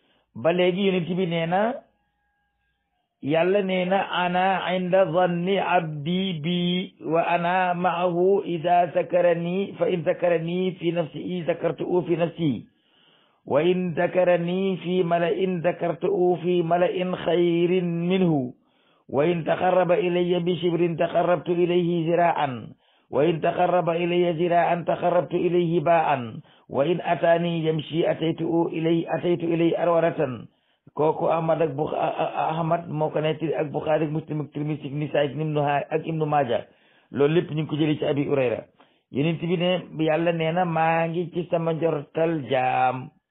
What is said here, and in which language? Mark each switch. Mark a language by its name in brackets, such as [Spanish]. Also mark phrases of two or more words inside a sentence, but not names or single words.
[Wolof] ba léegi yonent bi nee na yàlla nee na [Arabic] أنا عند ظن عبدي بي وأنا معه إذا ذكرني فإن ذكرني في نفسه ذكرته في نفسي وإن ذكرني في ملإ ذكرته في ملإ خير منه وإن تقرب إلي ب شبرا تقربت إليه ذراعا وإن تقرب إلي ذراعا تقربت إليه باعا وإن أتاني يمشي أتيته هرولة [Wolof] kooku ahmad moo ko nettali ak buxaari ak muslim ak tirmisi ak nisaa ak ibnu maaja loolu lépp ñu ngi ko jëlee ci abi urayra yonent bi ne yàlla nee na maa ngi ci sama njortal jaam